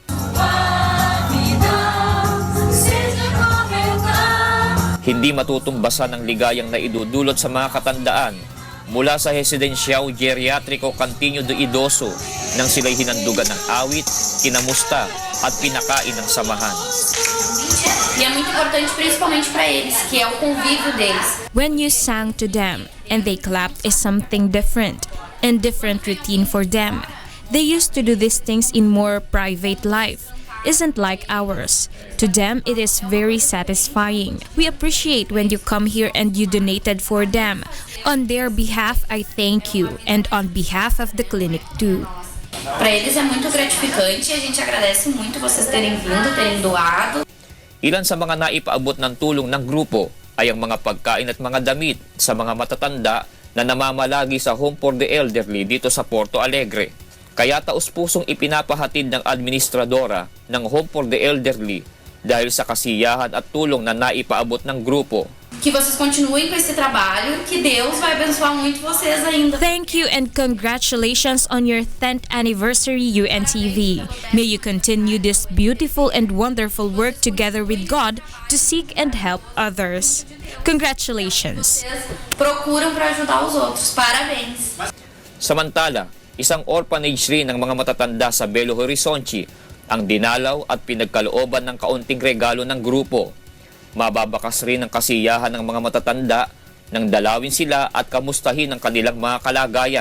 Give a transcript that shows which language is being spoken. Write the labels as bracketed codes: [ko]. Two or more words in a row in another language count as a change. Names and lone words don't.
[tl] Hindi matutumbasan ang ligayang naidudulot sa mga katandaan mula sa Residencial Geriatrico Cantinho do Idoso nang sila'y hinandugan ng awit, kinamusta at pinakain ng samahan. [pt] E é muito importante principalmente para eles, que é o convívio deles. [en] When you sang to them and they clapped is something different and different routine for them. They used to do these things in more private life. Isn't like ours. To them, it is very satisfying. We appreciate when you come here and you donated for them. On their behalf, I thank you, and on behalf of the clinic too. [pt] Para eles é muito gratificante e a gente agradece muito vocês terem vindo, terem doado. [tl] Ilan sa mga naipaabot ng tulong ng grupo ay ang mga pagkain at mga damit sa mga matatanda na namamalagi sa Home for the Elderly dito sa Porto Alegre. Kaya taus-pusong ipinapahatid ng administradora ng Home for the Elderly dahil sa kasiyahan at tulong na naipaabot ng grupo. [pt] Que vocês continuem com esse trabalho, que Deus vai abençoar muito vocês ainda. [en] Thank you and congratulations on your 10th anniversary, UNTV. May you continue this beautiful and wonderful work together with God to seek and help others. Congratulations! [pt] Procuram para ajudar os outros. Parabéns. [tl] Samantala, isang orphanage rin ng mga matatanda sa Belo Horizonte ang dinalaw at pinagkalooban ng kaunting regalo ng grupo. Mababakas rin ang kasiyahan ng mga matatanda nang dalawin sila at kamustahin ang kanilang mga kalagayan.